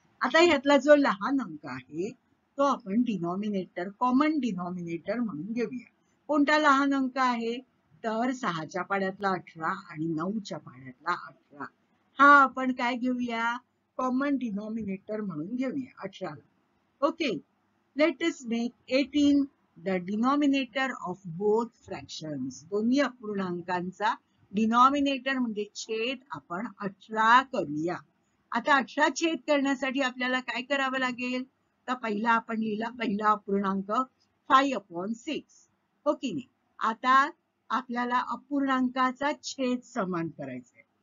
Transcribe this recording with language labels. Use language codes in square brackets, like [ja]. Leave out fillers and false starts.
[mr] आता ह्यातला जो लहान अंक आहे तो आपण डिनॉमिनेटर, कॉमन डिनॉमिनेटर म्हणून घेऊया. कोणता लहान अंक आहे? तर 6च्या पाड्यातला 18 आणि 9च्या पाड्यातला 18. हा आपण काय घेऊया? कॉमन डिनॉमिनेटर म्हणून घेऊया 18. [en] Okay, let us make 18 the denominator of both fractions. [mr] दोन्ही अपूर्णांकांचा डिनॉमिनेटर म्हणजे छेद आपण 18 करूया. आता 18 छेद करण्यासाठी आपल्याला काय करावं लागेल? तर पहिला आपण लिहिला पहिला अपूर्णांक 5/6. हो की नाही? आता आपल्याला अपूर्णांकाचा छेद समान करायचा आहे.